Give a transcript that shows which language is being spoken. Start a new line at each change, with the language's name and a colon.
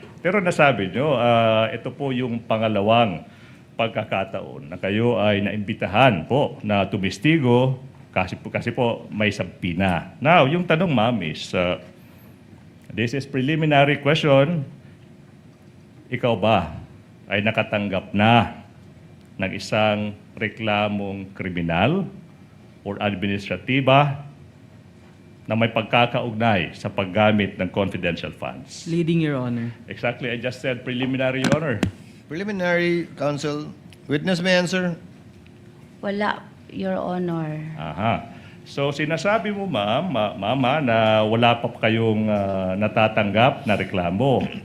Filipino: Pero nasabi nyo, ito po yung pangalawang pagkakataon na kayo ay naimbitahan po na tumistigo kasi po may sabpina.
English: Now,
Filipino: yung tanong
English: ma'am is, this is preliminary question.
Filipino: Ikaw ba ay nakatanggap na ng isang reklamong kriminal or administratiba na may pagkakaugnay sa paggamit ng confidential funds?
English: Leading, Your Honor. Exactly, I just said preliminary, Your Honor. Preliminary, counsel. Witness may answer.
Filipino: Wala, Your Honor. Aha. So sinasabi mo mama, na wala pa kayong natatanggap na reklamo.